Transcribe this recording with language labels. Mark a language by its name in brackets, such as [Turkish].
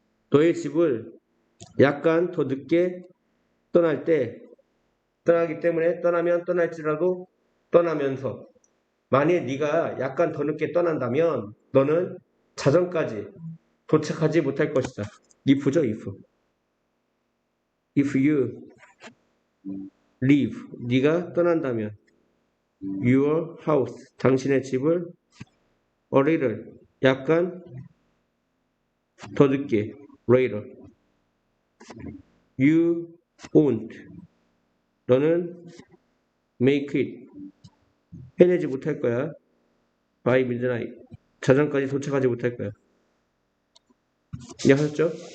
[Korean] 너의 집을 약간 더 늦게 떠나기 때문에 떠나면 떠날지라도 떠나면서 만약에 네가 약간 더 늦게 떠난다면 너는 자정까지 도착하지 못할 것이다. if죠, if. [English] If you leave, [Korean] 네가 떠난다면 [English] your house, [Korean] 당신의 집을 [English] a little, [Korean] 약간 더 늦게 [English] later. You won't, [Korean] 너는 [English] make it, [Korean] 해내지 못할 거야. [English] by midnight, [Korean] 자정까지 도착하지 못할 거야. 이해하셨죠?